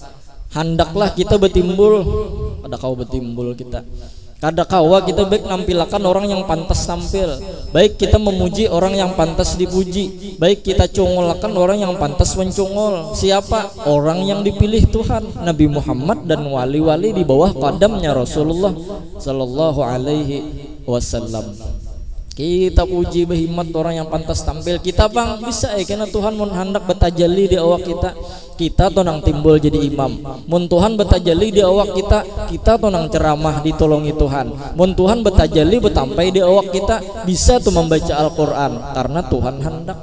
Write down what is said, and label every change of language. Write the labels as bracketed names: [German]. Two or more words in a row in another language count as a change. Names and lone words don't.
[Banjar] Handaklah kita bertimbul, ada kau bertimbul kita. Kada kawa kita baik nampilkan orang yang pantas tampil. Baik kita memuji orang yang pantas dipuji. Baik kita congolkan orang yang pantas mencongol. Siapa? Orang yang dipilih Tuhan, Nabi Muhammad dan wali-wali di bawah qadamnya Rasulullah [Arabic] صلى الله عليه وسلم. [Banjar] Kita puji berhimmat orang yang pantas tampil. Kita bang bisa karena Tuhan mun hendak betajalli di awak kita. Kita tonang timbul jadi imam. Mun Tuhan betajalli di awak kita tonang ceramah ditolongi Tuhan. Mun Tuhan betajalli betampai di awak kita, bisa tuh membaca Al-Qur'an karena Tuhan hendak.